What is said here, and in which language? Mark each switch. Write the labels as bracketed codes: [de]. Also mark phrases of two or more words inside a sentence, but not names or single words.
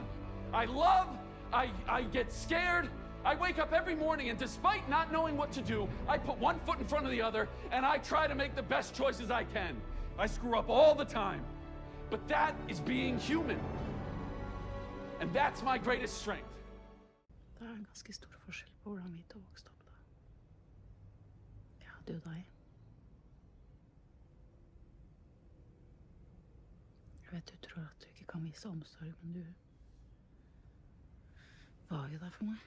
[en] I love, I get scared. I wake up every morning and despite not knowing what to do, I put one foot in front of the other and I try to make the best choices I can. I screw up all the time. But that is being human. And that's my greatest strength. [no] Det en ganske stor forskjell på hvordan vi to vokste opp da. Jeg hadde jo deg. Jeg vet du tror at du ikke kan vise omsorg, men du var jo der for meg.